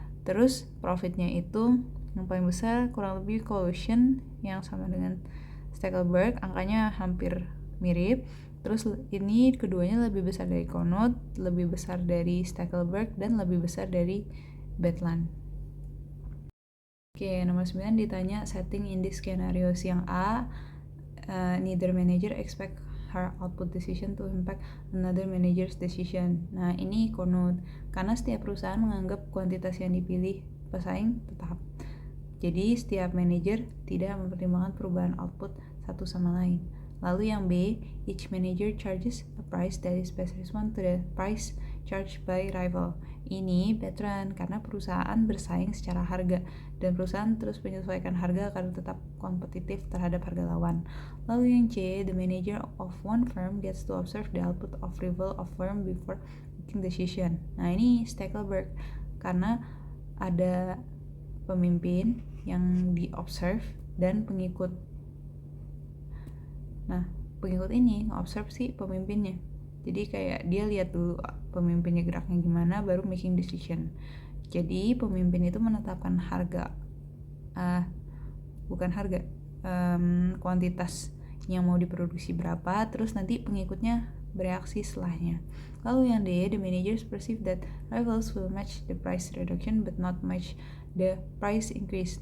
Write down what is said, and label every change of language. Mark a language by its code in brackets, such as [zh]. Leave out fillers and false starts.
[id] Terus profitnya itu yang paling besar kurang lebih Colusion yang sama dengan Stackelberg, angkanya hampir mirip. Terus ini keduanya lebih besar dari Cournot, lebih besar dari Stackelberg, dan lebih besar dari Bertrand. Oke, nomor 9 ditanya [en] setting in this scenarios. [id] Yang A, [en] neither manager expect her output decision to impact another manager's decision. [id] Nah, ini Cournot, karena setiap perusahaan menganggap kuantitas yang dipilih pesaing tetap. Jadi setiap manajer tidak mempertimbangkan perubahan output satu sama lain. Lalu yang B, [en] each manager charges a price that is best response to the price charged by rival. [id] Ini veteran karena perusahaan bersaing secara harga dan perusahaan terus menyesuaikan harga agar tetap kompetitif terhadap harga lawan. Lalu yang C, [en] the manager of one firm gets to observe the output of rival of firm before making decision. [id] Nah, ini Stackelberg karena ada pemimpin yang di-observe dan pengikut. Nah, pengikut ini nge-observe si pemimpinnya. Jadi kayak dia lihat dulu pemimpinnya geraknya gimana, baru [en] making decision. [id] Jadi pemimpin itu menetapkan harga, bukan harga, kuantitas yang mau diproduksi berapa, terus nanti pengikutnya bereaksi setelahnya. Lalu yang D, [en] the managers perceive that rivals will match the price reduction but not match the price increase.